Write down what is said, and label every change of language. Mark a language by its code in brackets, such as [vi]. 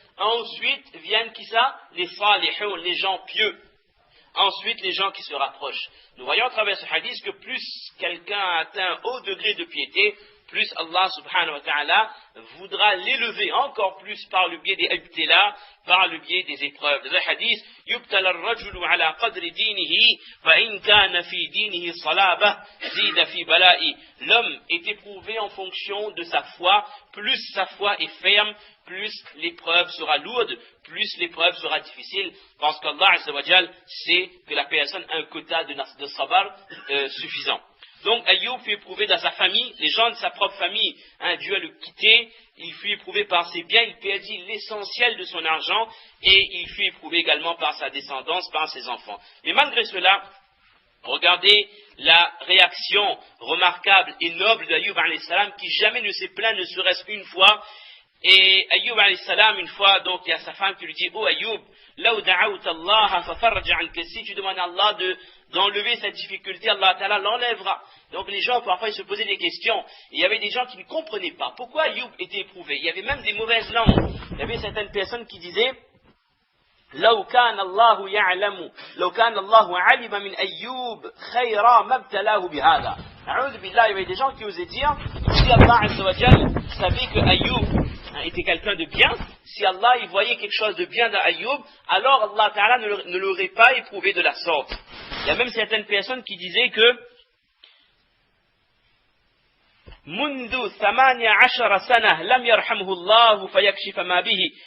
[fr] Ensuite viennent qui ça? Les salihun, les gens pieux. Ensuite, les gens qui se rapprochent. Nous voyons à travers ce hadith que plus quelqu'un a atteint un haut degré de piété, plus Allah subhanahu wa ta'ala voudra l'élever encore plus par le biais des ibtila, par le biais des épreuves. Dans le hadith, [ar] يُبْتَلَ الرَّجُلُ عَلَى قَدْرِ دِينِهِ فَإِنْ كَانَ فِي دِينِهِ صَلَابَةٌ زِيدَ فِي بَلَائِهِ. [fr] L'homme est éprouvé en fonction de sa foi. Plus sa foi est ferme, plus l'épreuve sera lourde, plus l'épreuve sera difficile, parce qu'Allah Azza wa Jal sait que la personne a un quota de sabar suffisant. Donc Ayyub fut éprouvé dans sa famille, les gens de sa propre famille, Dieu a le quitté, il fut éprouvé par ses biens, il perdit l'essentiel de son argent, et il fut éprouvé également par sa descendance, par ses enfants. Mais malgré cela, regardez la réaction remarquable et noble d'Ayyub alayhi salam, qui jamais ne s'est plaint, ne serait-ce une fois. Et Ayyub alayhi salam, une fois, donc il y a sa femme qui lui dit: oh Ayyub, là où [ar] da'awta Allah fa farraja anka, [fr] si tu demandes à Allah d'enlever cette difficulté, Allah Ta'ala l'enlèvera. Donc les gens, parfois, ils se posaient des questions. Il y avait des gens qui ne comprenaient pas pourquoi Ayyub était éprouvé. Il y avait même des mauvaises langues. Il y avait certaines personnes qui disaient: [ar] لو كان الله يعلم لو كان الله علم من أيوب خيرا ما ابتلاه بهذا. أعوذ بالله. [fr] Il y avait des gens qui osaient dire: si Allah Azza wa Jal savait que Ayyub était quelqu'un de bien, si Allah il voyait quelque chose de bien dans Ayyub, alors Allah Ta'ala ne l'aurait pas éprouvé de la sorte. Il y a même certaines personnes qui disaient que [ar] منذ 18 سنة لم يرحمه الله فيكشف ما به.